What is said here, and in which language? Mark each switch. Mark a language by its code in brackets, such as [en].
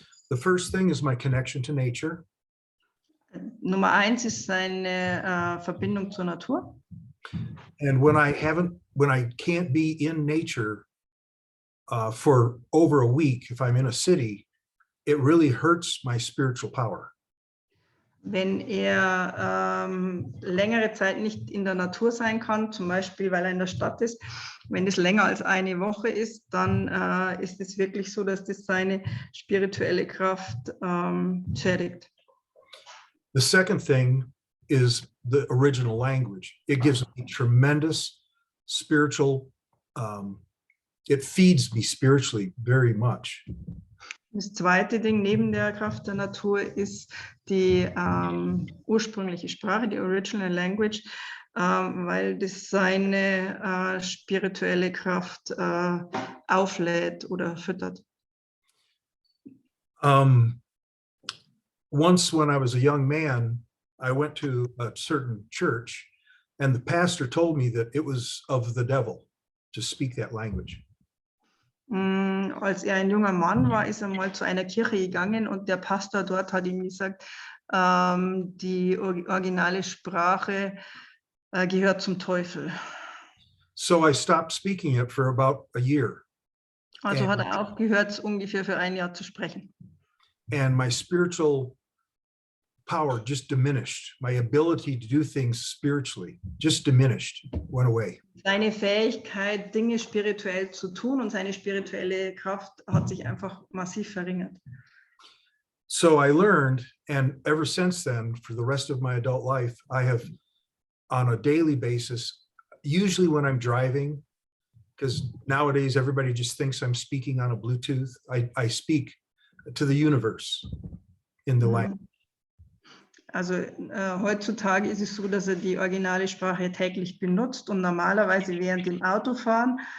[en] The first thing is my connection to nature. [de] Nummer eins ist seine Verbindung zur Natur. [en] And when I can't be in nature for over a week, if I'm in a city, it really hurts my spiritual power. [de] Wenn er längere Zeit nicht in der Natur sein kann, zum Beispiel weil er in der Stadt ist, wenn es länger als eine Woche ist, dann ist es wirklich so, dass das seine spirituelle Kraft schädigt. [en] The second thing is the original language. It gives me tremendous spiritual, it feeds me spiritually very much. [de] Das zweite Ding neben der Kraft der Natur ist die ursprüngliche Sprache, die Original Language, weil das seine spirituelle Kraft auflädt oder füttert. [en] Once when I was a young man, I went to a certain church and the pastor told me that it was of the devil to speak that language. [de] Als er ein junger Mann war, ist er mal zu einer Kirche gegangen und der Pastor dort hat ihm gesagt, die originale Sprache gehört zum Teufel. [en] So I stopped speaking it for about a year. [de] Also hat er aufgehört, ungefähr für ein Jahr zu sprechen. [en] And my spiritual power just diminished. My ability to do things spiritually just diminished, went away. [de] Seine Fähigkeit, Dinge spirituell zu tun und seine spirituelle Kraft hat sich einfach massiv verringert. [en] So I learned, and ever since then, for the rest of my adult life, I have, on a daily basis, usually when I'm driving, because nowadays everybody just thinks I'm speaking on a Bluetooth, I speak to the universe in the language. [de] Also heutzutage ist es so, dass er die originale Sprache täglich benutzt und normalerweise während dem Autofahren